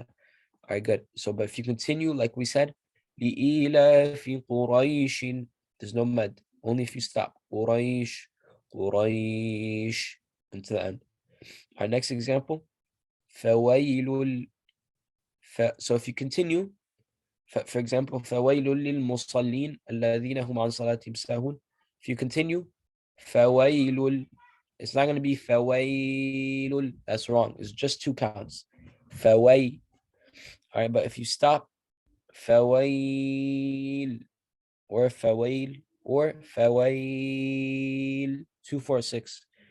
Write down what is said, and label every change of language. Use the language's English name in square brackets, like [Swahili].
[English] All right, good. So, but if you continue, like we said, [Arabic] لإيلاف قريش, [English] there's no mad. Only if you stop. قريش, قريش, until the end. Our next example, فويل. So if you continue, for example, [Arabic] فويل للمصلين الذين هم عن صلاتهم ساهون. [English] If you continue, فويل, it's not going to be فويل. That's wrong. It's just 2 counts. فويل. All right, but if you stop, فويل or فويل or فويل, 2, 4, 6.